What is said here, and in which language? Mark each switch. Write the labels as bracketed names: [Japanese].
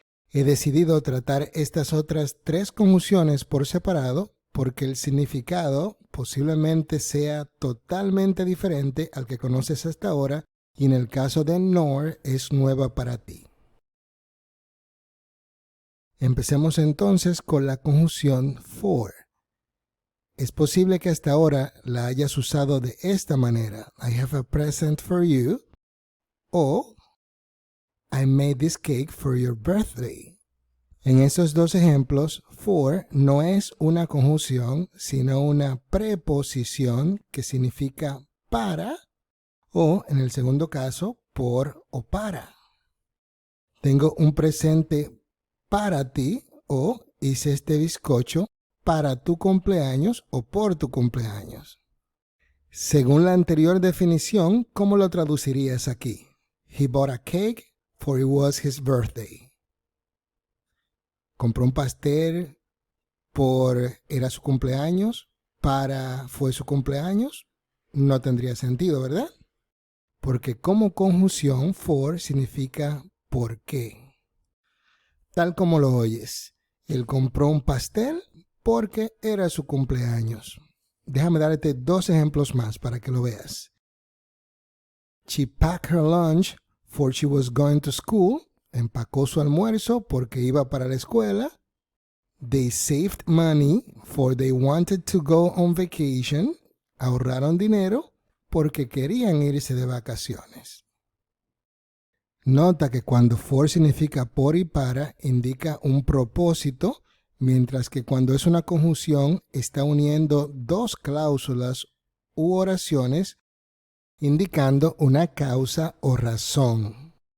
[Spanish] He decidido tratar estas otras 3 conjunciones por separado porque el significado posiblemente sea totalmente diferente al que conoces hasta ahora y en el caso de nor es nueva para ti. Empecemos entonces con la conjunción for. Es posible que hasta ahora la hayas usado de esta manera. [English] I have a present for you. O I made this cake for your birthday. [Spanish] En esos dos ejemplos, for no es una conjunción, sino una preposición que significa para, o en el segundo caso, por o para. Tengo un presente para ti, o hice este bizcocho para tu cumpleaños o por tu cumpleaños. Según la anterior definición, ¿cómo lo traducirías aquí? [English] He bought a cake for it was his birthday. [Spanish] compró un pastel era su cumpleaños, para fue su cumpleaños, no tendría sentido, ¿verdad? Porque como conjunción for significa por qué. Tal como lo oyes, él compró un pastel porque era su cumpleaños. Déjame darte 2 ejemplos más para que lo veas. [English] She packed her lunch for she was going to school. [Spanish] Empacó su almuerzo porque iba para la escuela. [English] They saved money for they wanted to go on vacation. [Spanish] Ahorraron dinero porque querían irse de vacaciones. Nota que cuando for significa por y para, indica un propósito, mientras que cuando es una conjunción está uniendo 2 cláusulas u oraciones, indicando una causa o razón.